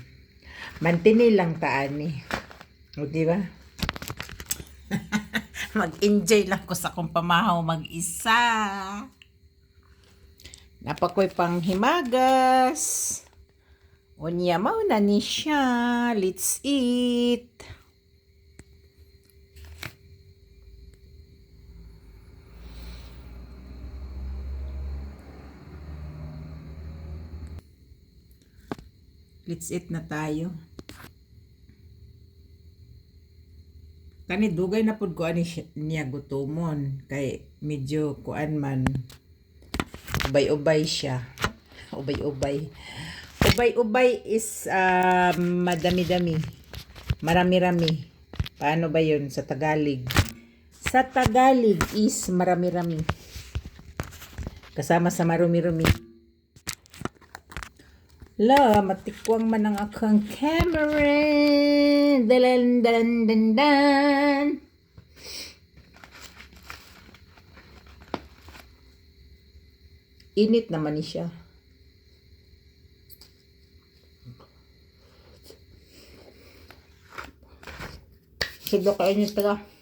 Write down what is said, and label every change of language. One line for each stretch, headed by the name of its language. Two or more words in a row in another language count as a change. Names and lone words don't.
Cebuano: Mantini lang taani. O di ba? Mag-enjoy lang ko sa akong pamahaw mag-isa. Napakoy pang himagas. Unya mao na ni siya.
English: Let's eat. Let's eat
Filipino: na tayo.
Cebuano: Kani dugay na pud ko ani niya gutomon kay medyo kuan man, ubay-ubay siya.
Filipino: Ubay-ubay is madami-dami, marami-rami. Paano ba yun sa Tagalog? Sa Tagalog is marami-rami kasama sa marumi-rumi.
Cebuano: La, matikwang man ang akong camera. Dalan, dalan, dandan. Init naman ni siya. Sige, kainit pala.